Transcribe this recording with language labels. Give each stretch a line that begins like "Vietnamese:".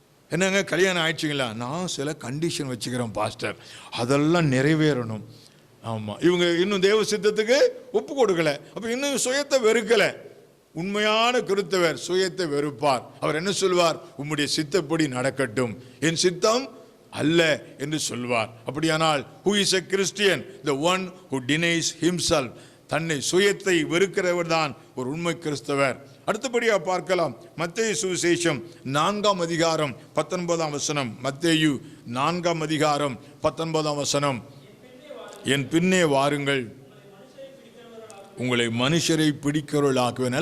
Tamil: என்னங்க கல்யாணம் ஆயிடுச்சிங்களா? நான் சில கண்டிஷன் வச்சுக்கிறேன் பாஸ்டர், அதெல்லாம் நிறைவேறணும். ஆமாம், இவங்க இன்னும் தேவ சித்தத்துக்கு ஒப்பு கொடுக்கல, அப்போ இன்னும் சுயத்தை வெறுக்கலை. உண்மையான கிறிஸ்தவர் சுயத்தை வெறுப்பார். அவர் என்ன சொல்வார்? உம்முடைய சித்தப்படி நடக்கட்டும், என் சித்தம் அல்ல என்று சொல்வார். அப்படியானால்
English: who is a Christian? The one who denies himself.
Tamil: தன்னை சுயத்தை வெறுக்கிறவர் தான் ஒரு உண்மை கிறிஸ்தவர். அடுத்தபடியாக பார்க்கலாம், மத்தேயு சுவிசேஷம் 4:19. மத்தேயு 4:19. என் பின்னே வாருங்கள், உங்களை மனுஷரை பிடிக்கிறவர்களாக்குவேன்.